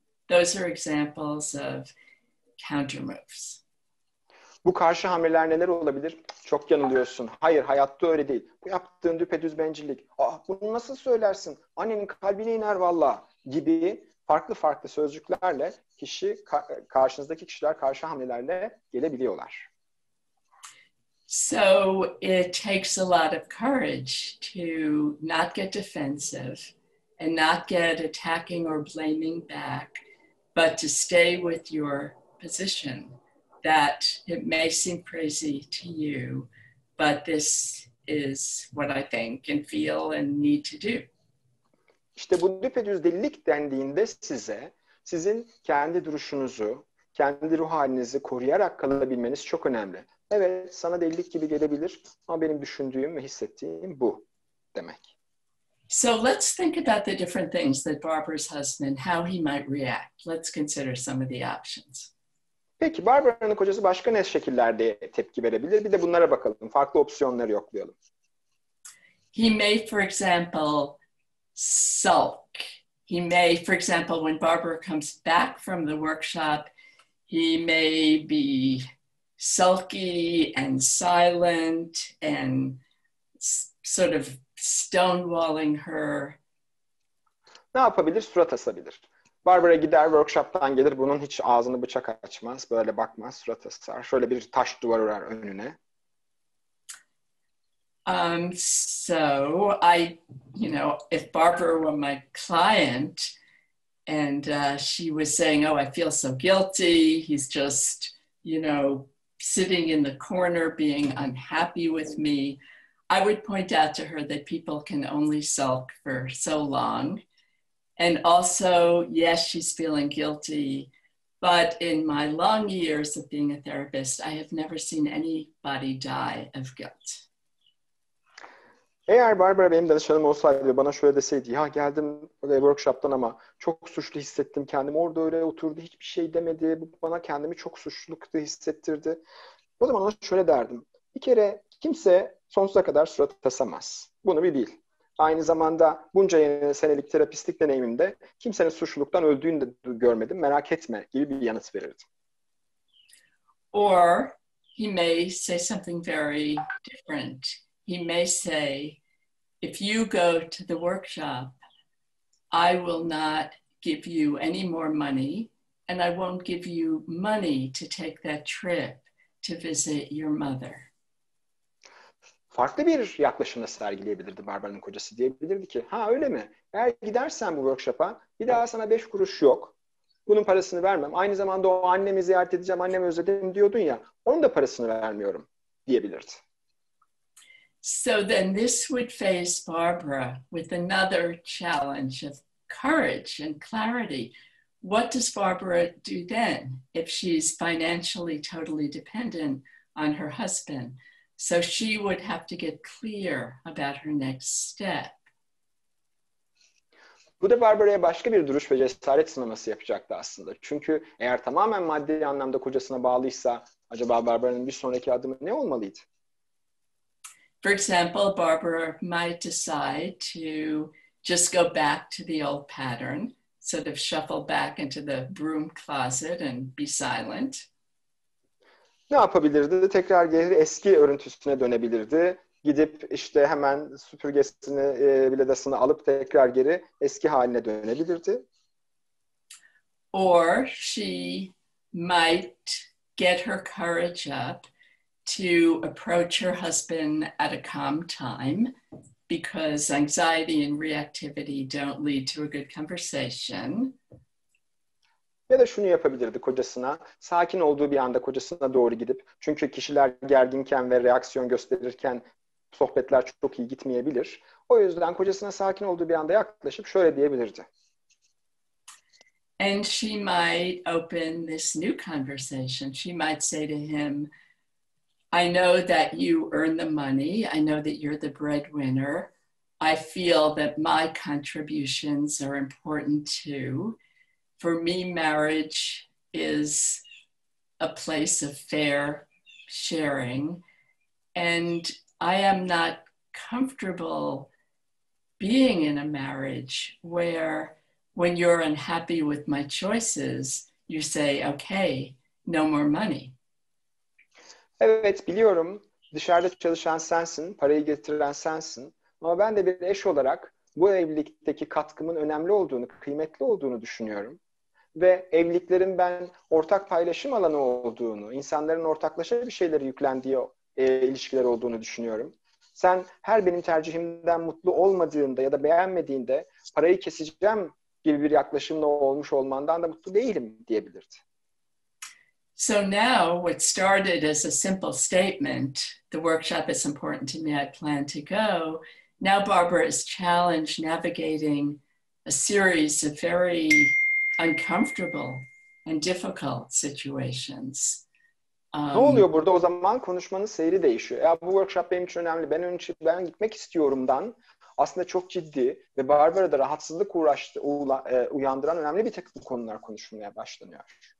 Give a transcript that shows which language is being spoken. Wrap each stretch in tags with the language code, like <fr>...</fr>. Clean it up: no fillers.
<en>Those are examples of counter moves.</en> <tr>Bu karşı hamleler neler olabilir? Çok yanılıyorsun. Hayır, hayatta öyle değil. Bu yaptığın düpedüz bencillik. Bunu nasıl söylersin? Annenin kalbine iner valla gibi farklı farklı sözcüklerle karşınızdaki kişiler karşı hamlelerle gelebiliyorlar.</tr> <en>So it takes a lot of courage to not get defensive and not get attacking or blaming back, but to stay with your position that it may seem crazy to you, but this is what I think and feel and need to do.</en> <tr>İşte bu düpedüz delilik dendiğinde sizin kendi duruşunuzu, kendi ruh halinizi koruyarak kalabilmeniz çok önemli. Evet, sana delilik gibi gelebilir ama benim düşündüğüm ve hissettiğim bu demek.</tr> <en>So let's think about the different things that Barbara's husband, how he might react. Let's consider some of the options.</en> <tr>Peki Barbara'nın kocası başka ne şekillerde tepki verebilir? Bir de bunlara bakalım. Farklı opsiyonları yoklayalım.</tr> <en>He may, for example, sulk. He may, for example, when Barbara comes back from the workshop, he may be sulky and silent and sort of stonewalling her.</en> <tr>Ne yapabilir? Surat asabilir. Barbara gider workshop'tan gelir, bunun hiç ağzını bıçak açmaz, böyle bakmaz, surat asar. Şöyle bir taş duvar örer önüne.</tr> <en>So if Barbara were my client and she was saying, "Oh, I feel so guilty. He's just, sitting in the corner being unhappy with me," I would point out to her that people can only sulk for so long. And also, yes, she's feeling guilty, but in my long years of being a therapist, I have never seen anybody die of guilt.</en> <tr>Eğer Barbara benim danışanım olsaydı ve bana şöyle deseydi, ya geldim workshop'tan ama çok suçlu hissettim kendimi, orada öyle oturdu, hiçbir şey demedi, bu bana kendimi çok suçlulukta hissettirdi. O zaman ona şöyle derdim, bir kere kimse sonsuza kadar surat asamaz. Bunu bir bil. Aynı zamanda bunca senelik terapistlik deneyimimde kimsenin suçluluktan öldüğünü de görmedim, merak etme gibi bir yanıt verirdim.</tr> <en>Or he may say something very different. He may say, "If you go to the workshop, I will not give you any more money, and I won't give you money to take that trip to visit your mother."</en> <tr>Farklı bir yaklaşımla sergileyebilirdi Barbara'nın kocası. Diyebilirdi ki, ha öyle mi? Eğer gidersen bu workshop'a bir daha sana 5 kuruş yok. Bunun parasını vermem. Aynı zamanda o annemi ziyaret edeceğim, annemi özledim diyordun ya, onun da parasını vermiyorum diyebilirdi.</tr> <en>So then this would face Barbara with another challenge of courage and clarity. what does Barbara do then if she's financially totally dependent on her husband? So she would have to get clear about her next step.</en> <tr>Bu da Barbara'ya başka bir duruş ve cesaret sınaması yapacaktı aslında. Çünkü eğer tamamen maddi anlamda kocasına bağlıysa acaba Barbara'nın bir sonraki adımı ne olmalıydı?</tr> <en>For example, Barbara might decide to just go back to the old pattern, sort of shuffle back into the broom closet and be silent.</en> <tr>Ne yapabilirdi? Tekrar geri eski örüntüsüne dönebilirdi. Gidip işte hemen süpürgesini, biladasını alıp tekrar geri eski haline dönebilirdi.</tr> <en>Or she might get her courage up to approach her husband at a calm time, because anxiety and reactivity don't lead to a good conversation.</en> <tr>Ya da şunu yapabilirdi kocasına, sakin olduğu bir anda kocasına doğru gidip, çünkü kişiler gerginken ve reaksiyon gösterirken sohbetler çok iyi gitmeyebilir. O yüzden kocasına sakin olduğu bir anda yaklaşıp şöyle diyebilirdi.</tr> <en>And she might open this new conversation. She might say to him, I know that you earn the money. I know that you're the breadwinner. I feel that my contributions are important too. For me, marriage is a place of fair sharing. And I am not comfortable being in a marriage where when you're unhappy with my choices, you say, okay, no more money.</en> <tr>Evet, biliyorum. Dışarıda çalışan sensin, parayı getiren sensin. Ama ben de bir eş olarak bu evlilikteki katkımın önemli olduğunu, kıymetli olduğunu düşünüyorum. Ve evliliklerin ben ortak paylaşım alanı olduğunu, insanların ortaklaşa bir şeyleri yüklendiği ilişkiler olduğunu düşünüyorum. Sen her benim tercihimden mutlu olmadığında ya da beğenmediğinde parayı keseceğim gibi bir yaklaşımla olmuş olmandan da mutlu değilim diyebilirdi.</tr> <en>So now what started as a simple statement, the workshop is important to me, I plan to go. Now Barbara is challenged navigating a series of very uncomfortable and difficult situations.</en> <tr>Ne oluyor burada? O zaman konuşmanın seyri değişiyor. Ya bu workshop benim için önemli, ben gitmek istiyorumdan aslında çok ciddi ve Barbara'da rahatsızlık uyandıran önemli bir takım konular konuşulmaya başlanıyor.</tr>